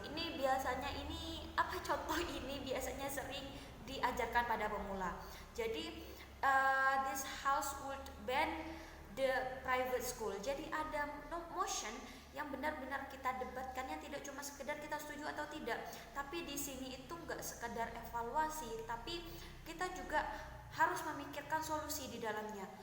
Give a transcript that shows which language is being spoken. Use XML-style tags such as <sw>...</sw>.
<id>Ini biasanya contoh ini biasanya sering diajarkan pada pemula.</id> <en>Jadi this house would ban the private school.</en> <id>Jadi ada motion yang benar-benar kita debatkannya tidak cuma sekedar kita setuju atau tidak, tapi di sini itu nggak sekedar evaluasi, tapi kita juga harus memikirkan solusi di dalamnya.</id>